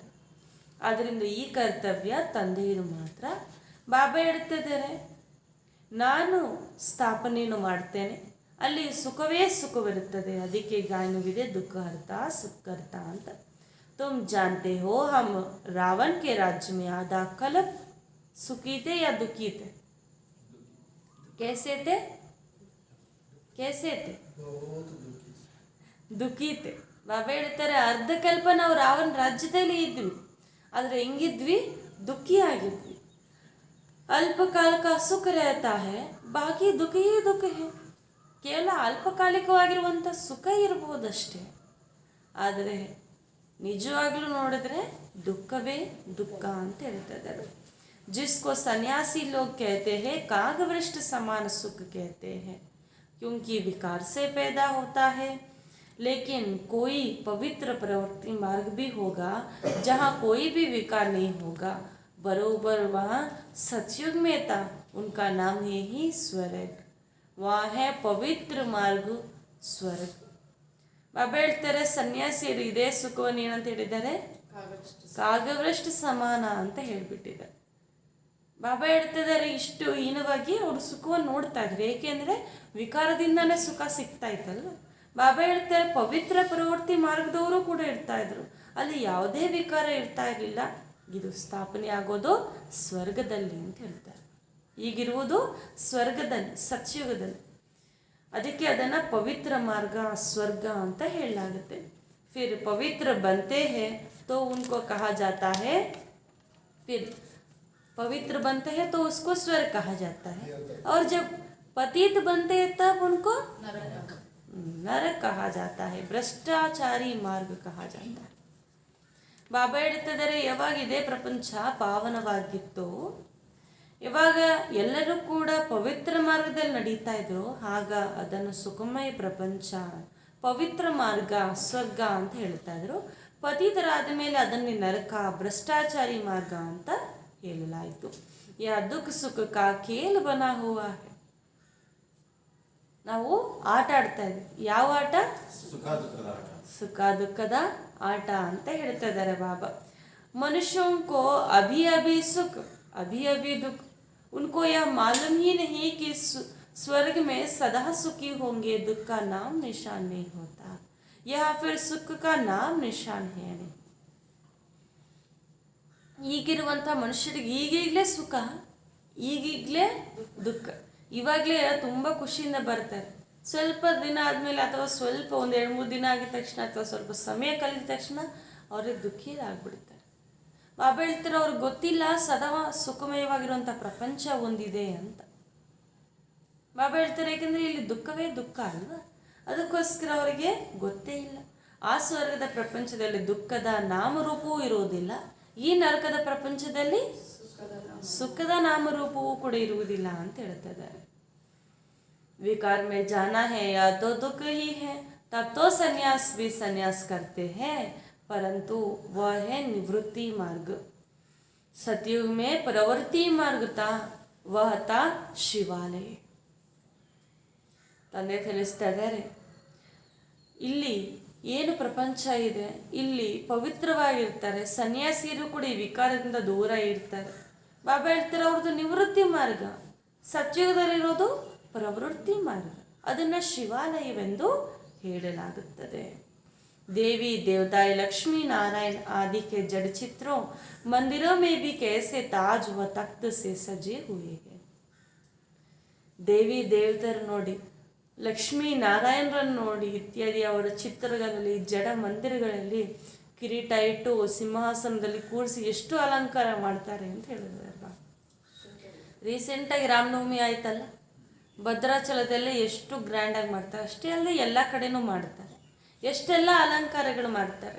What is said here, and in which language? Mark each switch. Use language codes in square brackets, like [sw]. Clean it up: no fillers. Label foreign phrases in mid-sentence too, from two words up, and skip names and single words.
[kn] ಆದ್ದರಿಂದ ಈ ಕರ್ತವ್ಯ ತಂದೆಯದು ಮಾತ್ರ. ಬಾಬಾ ಹೇಳ್ತಿದ್ದಾರೆ, ನಾನು ಸ್ಥಾಪನೆಯನ್ನು ಮಾಡ್ತೇನೆ, ಅಲ್ಲಿ ಸುಖವೇ ಸುಖವಿರುತ್ತದೆ, ಅದಕ್ಕೆ ಗಾಯನವಿದೆ ದುಃಖ ಹರ್ತ ಸುಖರ್ತ ಅಂತ. [hi] तुम जानते हो हम रावण के राज्य में आधा कल्प सुखी थे या दुखी थे? कैसे थे? कैसे थे? दुखी थे. [kn] ಬಾಬಾ ಹೇಳ್ತಾರೆ, ಅರ್ಧ ಕಲ್ಪ ನಾವು ರಾವಣ ರಾಜ್ಯದಲ್ಲಿ ಇದ್ವಿ, ಆದರೆ ಹೆಂಗಿದ್ವಿ, ದುಃಖಿ ಆಗಿದ್ವಿ. [hi] अल्पकाल का सुख रहता है, बाकी दुख ही दुख है. [kn] ಕೇವಲ ಅಲ್ಪಕಾಲಿಕವಾಗಿರುವಂಥ ಸುಖ ಇರ್ಬೋದಷ್ಟೇ, ಆದರೆ ನಿಜವಾಗ್ಲೂ ನೋಡಿದ್ರೆ ದುಃಖವೇ ದುಃಖ ಅಂತ ಹೇಳ್ತಾ ಇದ್ದಾರೆ. [hi] जिसको सन्यासी लोग कहते हैं कागवृष्ट समान सुख कहते हैं, क्योंकि विकार से पैदा होता है. लेकिन कोई पवित्र प्रवृत्ति मार्ग भी होगा जहाँ कोई भी विकार नहीं होगा, बरोबर वहाँ सतयुग में था, उनका नाम ही स्वर्ग. वहाँ है पवित्र मार्ग स्वर्ग. [kn] ಬಾಬಾ ಹೇಳ್ತಾರೆ, ಸನ್ಯಾಸಿಯರು ಇದೇ ಸುಖವನ್ನು ಏನಂತ ಹೇಳಿದ್ದಾರೆ, ಕಾಗವೃಷ್ಟ ಸಮಾನ ಅಂತ ಹೇಳಿಬಿಟ್ಟಿದ್ದಾರೆ. ಬಾಬಾ ಹೇಳ್ತಿದ್ದಾರೆ, ಇಷ್ಟು ಹೀನವಾಗಿ ಅವರು ಸುಖವನ್ನು ನೋಡ್ತಾ ಇದ್ರು. ಏಕೆಂದರೆ ವಿಕಾರದಿಂದನೇ ಸುಖ ಸಿಗ್ತಾ ಇತ್ತಲ್ಲ. ಬಾಬಾ ಹೇಳ್ತಾರೆ ಪವಿತ್ರ ಪ್ರವೃತ್ತಿ ಮಾರ್ಗದವರು ಕೂಡ ಇರ್ತಾ ಇದ್ರು, ಅಲ್ಲಿ ಯಾವುದೇ ವಿಕಾರ ಇರ್ತಾ ಇರಲಿಲ್ಲ. ಇದು ಸ್ಥಾಪನೆ ಆಗೋದು ಸ್ವರ್ಗದಲ್ಲಿ ಅಂತ ಹೇಳ್ತಾರೆ. ಈಗಿರುವುದು ಸ್ವರ್ಗದಲ್ಲಿ, ಸತ್ಯುಗದಲ್ಲಿ. ಅದಕ್ಕೆ ಅದನ್ನು ಪವಿತ್ರ ಮಾರ್ಗ, ಸ್ವರ್ಗ ಅಂತ ಹೇಳಲಾಗುತ್ತೆ. [hi] फिर पवित्र बनते हैं तो उनको कहा जाता है, फिर पवित्र बनते हैं तो उसको स्वर्ग कहा जाता है, और जब पतित बनते हैं तब उनको नरक कहा जाता है, भ्रष्टाचारी मार्ग कहा जाता है. [kn] ಬಾಬಾ ಹೇಳ್ತಿದ್ದಾರೆ, ಯಾವಾಗ ಇದೇ ಪ್ರಪಂಚ ಪಾವನವಾಗಿತ್ತು, ಯಾವಾಗ ಎಲ್ಲರೂ ಕೂಡ ಪವಿತ್ರ ಮಾರ್ಗದಲ್ಲಿ ನಡೀತಾ ಇದ್ರು, ಆಗ ಅದನ್ನು ಸುಖಮಯ ಪ್ರಪಂಚ, ಪವಿತ್ರ ಮಾರ್ಗ, ಸ್ವರ್ಗ ಅಂತ ಹೇಳ್ತಾ ಇದ್ರು. ಪತಿತರಾದ ಮೇಲೆ ಅದನ್ನೇ ನರಕ, ಭ್ರಷ್ಟಾಚಾರಿ ಮಾರ್ಗ ಅಂತ ಹೇಳಲಾಯಿತು. [hi] या दुख सुख का खेल बना हुआ है. [kn] ನಾವು ಆಟ ಆಡ್ತಾ ಇದ್ವಿ. ಯಾವ ಆಟ? ಸುಖ ದುಃಖದ ಆಟ ಅಂತ ಹೇಳ್ತಾ ಇದ್ದಾರೆ ಬಾಬಾ. [hi] ಮನುಷ್ಯೋं को अभी अभी सुख अभी अभी दुख, उनको यह मालूम ही नहीं कि स्वर्ग में सदा सुखी होंगे, दुख का नाम निशान नहीं होता, यह फिर सुख का नाम निशान है नहीं. [kn] ಈಗಿರುವಂಥ ಮನುಷ್ಯರಿಗೆ ಈಗೀಗಲೇ ಸುಖ, ಈಗೀಗಲೇ ದುಃಖ. ಇವಾಗಲೇ ತುಂಬ ಖುಷಿಯಿಂದ ಬರ್ತಾರೆ, ಸ್ವಲ್ಪ ದಿನ ಆದಮೇಲೆ ಅಥವಾ ಸ್ವಲ್ಪ ಒಂದು 2-3 ದಿನ ಆಗಿದ ತಕ್ಷಣ ಅಥವಾ ಸ್ವಲ್ಪ ಸಮಯ ಕಳೆದ ತಕ್ಷಣ ಅವ್ರಿಗೆ ದುಃಖಿಯಾಗ್ಬಿಡ್ತಾರೆ. ಬಾಬಾ ಹೇಳ್ತಾರೆ ಅವ್ರಿಗೆ ಗೊತ್ತಿಲ್ಲ ಸದಾ ಸುಖಮಯವಾಗಿರುವಂಥ ಪ್ರಪಂಚ ಒಂದಿದೆ ಅಂತ. ಬಾಬಾ ಹೇಳ್ತಾರೆ ಏಕೆಂದರೆ ಇಲ್ಲಿ ದುಃಖವೇ ದುಃಖ ಅಲ್ವಾ, ಅದಕ್ಕೋಸ್ಕರ ಅವರಿಗೆ ಗೊತ್ತೇ ಇಲ್ಲ. ಆ ಸ್ವರ್ಗದ ಪ್ರಪಂಚದಲ್ಲಿ ದುಃಖದ ನಾಮರೂಪವೂ ಇರುವುದಿಲ್ಲ, ಈ ನರಕದ ಪ್ರಪಂಚದಲ್ಲಿ ಸುಖದ ನಾಮರೂಪವೂ ಕೂಡ ಇರುವುದಿಲ್ಲ ಅಂತ ಹೇಳ್ತಾ ಇದ್ದಾರೆ. [hi] विकार में जाना है या तो दुख ही है, तब तो संन्यास भी संन्यास करते हैं, परंतु वह है निवृत्ति मार्ग. सतयुग में प्रवृत्ति मार्ग था, वह था ಶಿವಾಲಯ. [kn] ತಂದೆ ತಿಳಿಸ್ತಾ ಇದ್ದಾರೆ, ಇಲ್ಲಿ ಏನು ಪ್ರಪಂಚ ಇದೆ, ಇಲ್ಲಿ ಪವಿತ್ರವಾಗಿರ್ತಾರೆ, ಸನ್ಯಾಸಿಯರು ಕೂಡ ಈ ವಿಕಾರದಿಂದ ದೂರ ಇರ್ತಾರೆ. ಬಾಬಾ ಹೇಳ್ತಾರೆ ಅವ್ರದ್ದು ನಿವೃತ್ತಿ ಮಾರ್ಗ, ಸತ್ಯುಗದಲ್ಲಿರೋದು ಪ್ರವೃತ್ತಿ ಮಾರ್ಗ, ಅದನ್ನು ಶಿವಾಲಯವೆಂದು ಹೇಳಲಾಗುತ್ತದೆ. [hi] देवी देवताएं लक्ष्मी नारायण आदि के जड़ चित्रों मंदिरों में भी कैसे ताज व तख्त से सजे हुए हैं. [kn] ದೇವಿ ದೇವತರು ನೋಡಿ, ಲಕ್ಷ್ಮೀ ನಾರಾಯಣರನ್ನು ನೋಡಿ ಇತ್ಯಾದಿ ಅವರ ಚಿತ್ರಗಳಲ್ಲಿ, ಜಡ ಮಂದಿರಗಳಲ್ಲಿ ಕಿರೀಟ ಇಟ್ಟು ಸಿಂಹಾಸನದಲ್ಲಿ ಕೂರಿಸಿ ಎಷ್ಟು ಅಲಂಕಾರ ಮಾಡ್ತಾರೆ ಅಂತ ಹೇಳಿದ್ರಲ್ಲ. ರೀಸೆಂಟಾಗಿ ರಾಮನವಮಿ ಆಯ್ತಲ್ಲ, ಭದ್ರಾಚಲದಲ್ಲಿ ಎಷ್ಟು ಗ್ರ್ಯಾಂಡಾಗಿ ಮಾಡ್ತಾರೆ, ಅಷ್ಟೇ ಅಲ್ಲದೆ ಎಲ್ಲ ಕಡೆನೂ ಮಾಡ್ತಾರೆ, ಎಷ್ಟೆಲ್ಲ ಅಲಂಕಾರಗಳು ಮಾಡ್ತಾರೆ.